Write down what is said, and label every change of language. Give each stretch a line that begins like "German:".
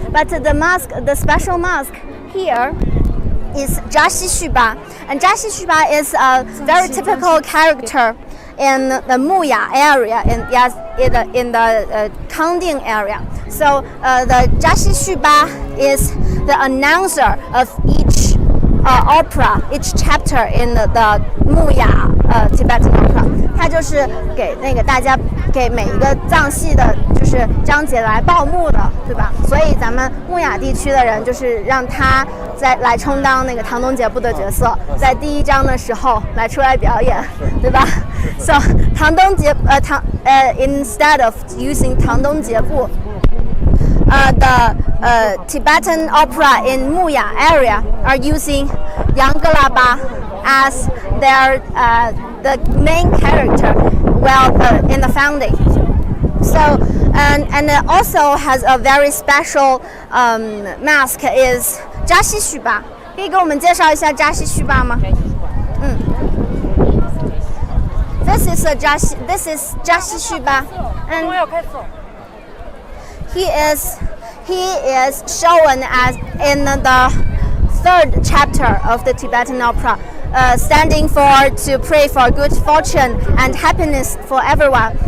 English: But the special mask here is Zhaxi Xuba, and Zhaxi Xuba is a very typical character in the Muya area, in the Kangding area. So the Zhaxi Xuba is the announcer of each opera, each chapter in the Muya Tibetan opera.
Chinese: 他就是给那个大家给每一个藏系的，就是章节来报幕的，对吧？所以咱们木雅地区的人就是让他来充当那个唐东节部的角色，在第一章的时候来出来表演，对吧 ？So 唐东节
English: instead of using
Chinese: 唐东节部。
English: The Tibetan opera in Muya area are using Yangalaba as their the main character in the founding. So and it also has a very special mask is Zhaxi Xuba.
Chinese: 可以给我们介绍一下Zhaxi Xuba吗？
English: This is Zhaxi Xuba, and he is shown as in the third chapter of the Tibetan opera, standing to pray for good fortune and happiness for everyone.